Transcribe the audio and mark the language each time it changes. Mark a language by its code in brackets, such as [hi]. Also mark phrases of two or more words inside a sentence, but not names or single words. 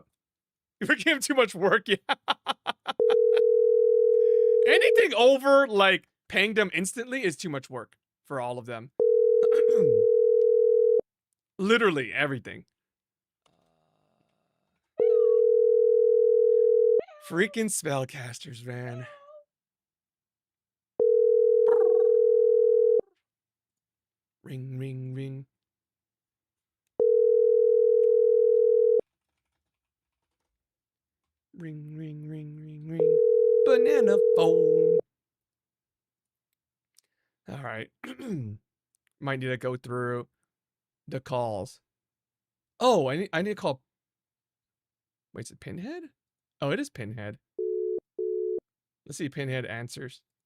[en] We gave him too much work, yeah. Anything over, like, paying them instantly is too much work for all of them. Literally everything. Freaking spellcasters, man. Ring, ring, ring. Ring, ring, ring, ring, ring. Banana phone. All right. Might need to go through the calls. Oh, I need to call. Wait, is it Pinhead? Oh, it is Pinhead. Let's see if Pinhead answers.